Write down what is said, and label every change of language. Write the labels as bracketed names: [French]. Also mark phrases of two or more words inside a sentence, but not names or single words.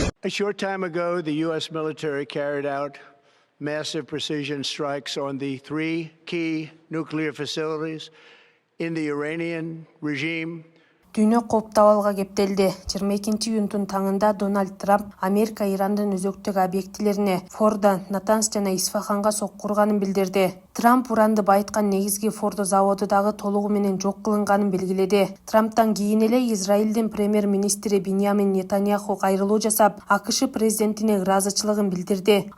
[English] short time ago, the U.S. military carried out massive precision strikes on the three key nuclear facilities in the Iranian regime. [Kyrgyz] Дүйнө кооптабалга кептелди. 22-июнтун таңында Дональд Трамп Америка Ирандын өзөктүк объектилерине Фордо, Натанс жана Исфаханга сокку урганын билдирди. Трамп уранды байыткан негизги Фордо заводу дагы толугу менен жок кылынганын белгиледи. Трамптан кийин эле Израилдин премьер-министри Биньямин Нетаньяху кайрылуу жасап, АКШ президентине ыраазычылыгын билдирди.